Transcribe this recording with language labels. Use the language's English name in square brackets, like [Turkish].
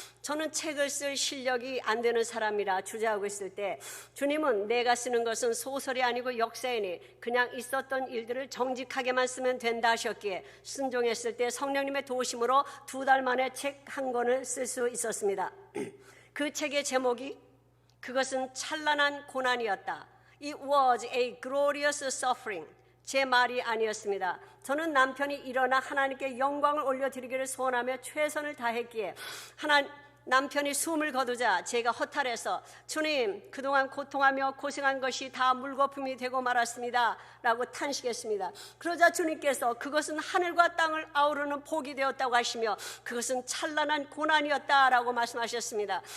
[Korean] 저는 책을 쓸 실력이 안 되는 사람이라 주저하고 있을 때 주님은 내가 쓰는 것은 소설이 아니고 역사이니 그냥 있었던 일들을 정직하게만 쓰면 된다 하셨기에 순종했을 때 성령님의 도우심으로 2달 만에 책 한 권을 쓸 수 있었습니다. 그 책의 제목이 그것은 찬란한 고난이었다. [English] It was a glorious suffering. [Korean] 제 말이 아니었습니다. 저는 남편이 일어나 하나님께 영광을 올려드리기를 소원하며 최선을 다했기에 남편이 숨을 거두자 제가 허탈해서 주님 그동안 고통하며 고생한 것이 다 물거품이 되고 말았습니다 라고 탄식했습니다. 그러자 주님께서 그것은 하늘과 땅을 아우르는 복이 되었다고 하시며 그것은 찬란한 고난이었다라고 말씀하셨습니다.